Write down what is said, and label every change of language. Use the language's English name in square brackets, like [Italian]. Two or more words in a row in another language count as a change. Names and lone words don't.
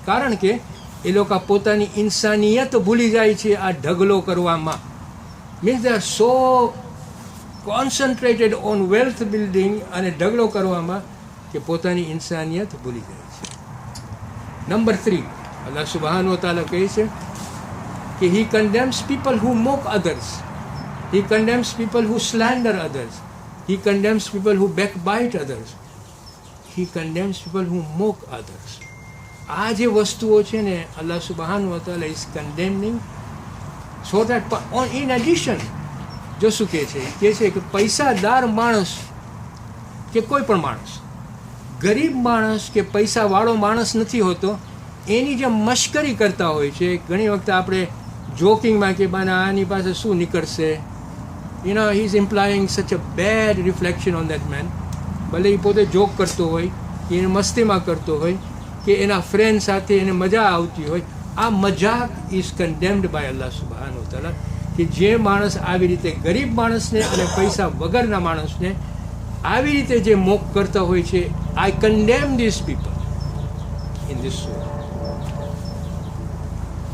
[Gujarati] કારણ કે એ લોકો પોતાની ઇન્સાનિયત ભૂલી જાય છે આ ઢગલો કરવામાં. [English] means they are so concentrated on wealth building [Gujarati] અને ઢગલો કરવામાં કે પોતાની ઇન્સાનિયત ભૂલી જાય છે. નંબર 3, અલ્લાહ [Arabic] سبحانه وتعالى [Gujarati] કહે છે કે [English] he condemns people who mock others, he condemns people who slander others, he condemns people who backbite others, he condemns people who mock others. [Gujarati] આ જે વસ્તુઓ છે ને, અલ્લાહ [Arabic] سبحانه وتعالى [English] is condemning, so that in addition, [Gujarati] જો શું કહે છે કે પૈસાદાર માણસ કે કોઈ પણ માણસ, ગરીબ માણસ કે પૈસાવાળો માણસ નથી હોતો, એની જે મશ્કરી કરતા હોય છે. ઘણી વખતે આપણે જોકિંગમાં કે બાના આની પાસે શું નીકળશે, [English] he is implying such a bad reflection on that man. [Gujarati] ભલે એ પોતે જોક કરતો હોય કે એને મસ્તીમાં કરતો હોય કે એના ફ્રેન્ડ સાથે એને મજા આવતી હોય, આ મજાક [English] is condemned by [Gujarati] અલ્લાહ [Arabic] سبحانه وتعالى. [Gujarati] કે જે માણસ આવી રીતે ગરીબ માણસને અને પૈસા વગરના માણસને આવી રીતે જે મોક કરતા હોય છે, [English] I condemn this people in this surah.